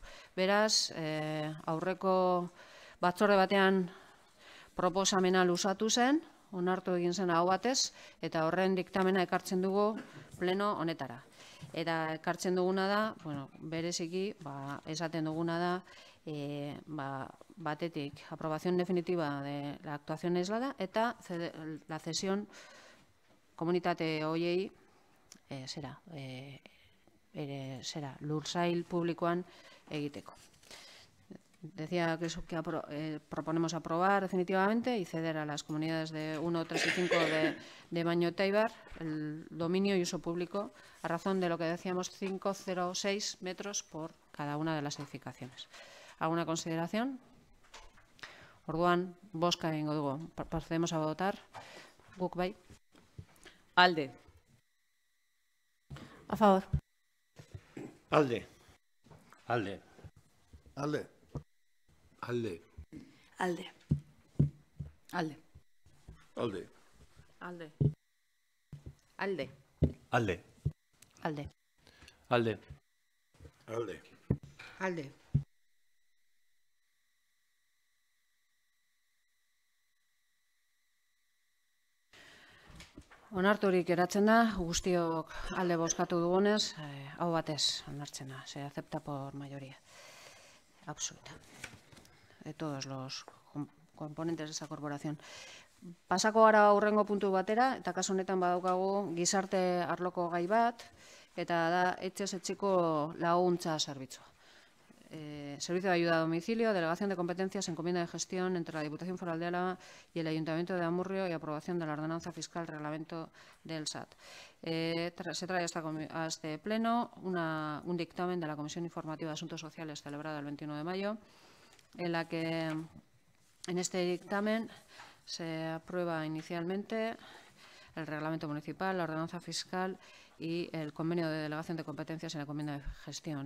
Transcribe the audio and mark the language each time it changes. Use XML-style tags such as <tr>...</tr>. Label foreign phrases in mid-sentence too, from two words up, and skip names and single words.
<eu>Beraz, aurreko batzorde batean proposamena luzatu zen, onartu egin zen aho batez, eta horren diktamena ekartzen dugu pleno honetara. Eta ekartzen duguna da, bereziki, esaten duguna da, batetik,</eu> <es>aprobación definitiva de la actuación aislada eta la cesión</es> <eu>komunitate horiei lursail publikoan egiteko.</eu> <es>Decía que proponemos aprobar definitivamente y ceder a las comunidades de 1, 3 y 5 de Baño Éibar el dominio y uso público a razón de lo que decíamos 5,06 metros por cada una de las edificaciones. ¿Alguna consideración?</es> <eu>Orduan, bozka egingo dugu.</eu> <es>Procedemos a votar.</es> <eu>Guk bai. Alde.</eu> <es>A favor.</es> <eu>Alde. Alde. Alde. Alde. Alde. Alde. Alde. Alde. Alde. Alde. Alde. Alde. Alde. Alde. Onarturik geratzen da, guztiok alde bozkatu dugunez, hau batez onartzen da,</eu> <es>se acepta por mayoría absoluta de todos los componentes de esa corporación.</es> <eu>Pasako gara aurrengo puntu batera, eta kasu honetan badaukagu gizarte arloko gai bat, eta da etxez etxeko laguntza zerbitzua.</eu> <es>Servicio de ayuda a domicilio, delegación de competencias, encomienda de gestión entre la Diputación Foral de Álava y el Ayuntamiento de Amurrio y aprobación de la ordenanza fiscal reglamento del SAT. Se trae a este pleno un dictamen de la Comisión Informativa de Asuntos Sociales celebrada el 21 de mayo, en la que en este dictamen se aprueba inicialmente el reglamento municipal, la ordenanza fiscal y el convenio de delegación de competencias en la encomienda de gestión.</es>